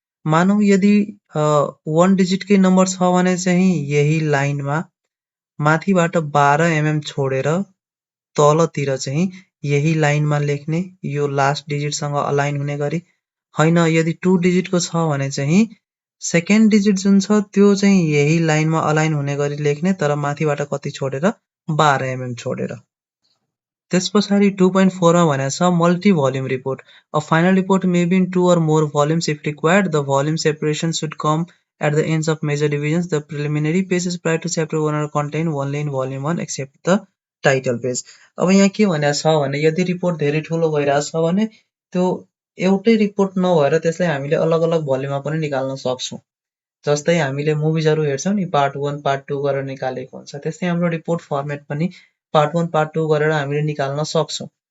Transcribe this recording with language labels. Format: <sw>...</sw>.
<ne>मानौ यदि 1 डिजिट कै नम्बर छ भने चाहिँ यही लाइनमा माथिबाट 12 mm छोडेर तलतिर चाहिँ यही लाइनमा लेख्ने यो लास्ट डिजिट सँग अलाइन हुने गरी हैन यदि 2 डिजिट को छ भने चाहिँ सेकेन्ड डिजिट जुन छ त्यो चाहिँ यही लाइनमा अलाइन हुने गरी लेख्ने तर माथिबाट कति छोडेर 12 mm छोडेर। त्यसपछि 2.4 मा भनेको छ</ne> <en>Multi volume report a final report may be in 2 or more volumes if required the volume separation should come at the ends of major divisions the preliminary pages prior to chapter 1 are contained only in volume 1 except the title page।</en> <ne>अब यहाँ के भनेको छ भने यदि report धेरै ठूलो भइराछ भने त्यो एउटै रिपोर्ट नभएर त्यसलाई हामीले अलग अलग भोल्युममा पनि निकाल्न सक्छौं। जस्तै हामीले मुभिजहरु हेर्छौं नि पार्ट 1 पार्ट 2 गरेर निकालेको हुन्छ त्यस्तै हाम्रो रिपोर्ट फर्मेट पनि पार्ट 1 पार्ट 2 गरेर हामीले निकाल्न सक्छौं।</ne>